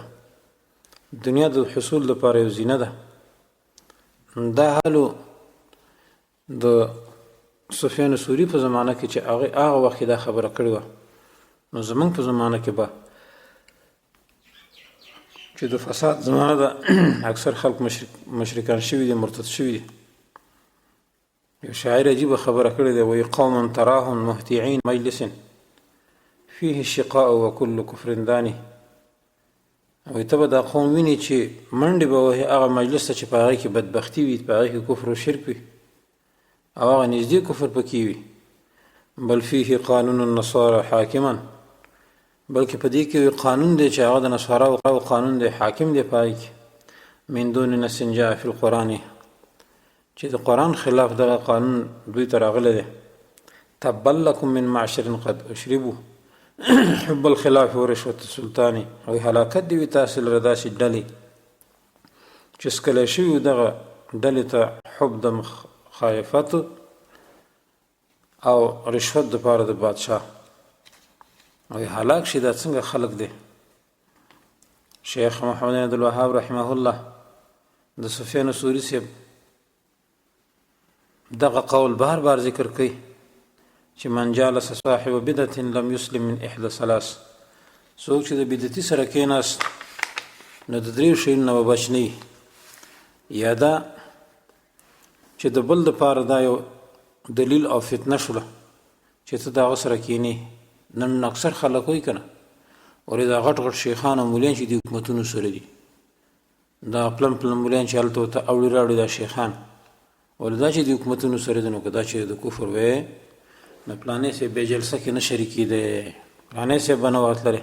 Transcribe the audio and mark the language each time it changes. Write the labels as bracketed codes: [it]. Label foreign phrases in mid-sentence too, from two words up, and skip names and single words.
[ps] دنیا د حصول لپاره یو زینه ده، دا حالو د سفیان ثوری په زمانه کې چې هغه وخت دا خبره کړې وه، نو زمونږ په زمانه کې به چې د فساد زمانه ده اکثر خلق مشرکان شوي دي، مرتد شوي دي. یو شاعر عجیبه خبره کړې ده، وایي [ar] قوم تراهم مهتعین مجلس فيه الشقاء وكل كفر داني. [ps] وایي ته به دا قوم ویني چې منډې به وهي هغه مجلس ته چې په هغې کې بدبختي وي، په هغې کې کفر و شرک وي او هغه نږدې کفر پکې وي. [ar] بل فيه قانون النصارى حاکما، [ps] بلکې په دې کې قانون دی چې هغه د نصاراو قانون دی، حاکم دی په هغې کې. [ar] من دون نص جاء فی القرآن، [ps] چې د قرآن خلاف دغه قانون دوی ته راغلی دی. [ar] تبا لکم من معشر قد اشربوا حب الخلاف و رشوة السلطان. [ps] او هلاکت دی وي تاسې لره داسې ډلې چې څکلی شوي دغه ډلې ته حب د مخالفت او رشوت دپاره د بادشاه، او هلاک شي. دا څنګه خلق دی؟ شیخ محمد بن عبدالوهاب [ar] رحمه الله [ps] د سفیان ثوری صاحب دغه قول بار بار ذکر کوي چې [ar] من جالس صاحب بدعة لم يسلم من احدى ثلاث. [ps] څوک چې د بدعتي سره کېناست نو د دریو شیانو نه به بچ نه وي. یا دا چې د بل دپاره دا یو دلیل او فتنه شوله چې ته د هغه سره کښېنې. نن اکثر خلک وایي که نه، ولې دا غټ غټ شیخان او مولیان چې د حکومتونو سره دي، دا پلن پلن مولیان چې هلته ورته اوړي راوړي دا شیخان، ولې دا چې د حکومتونو سره دي، نو که دا چې د کفر وی نو پلانې صاحب بې جلسه کې نه شریکېدی، پلانې صاحب به نه ورتللی.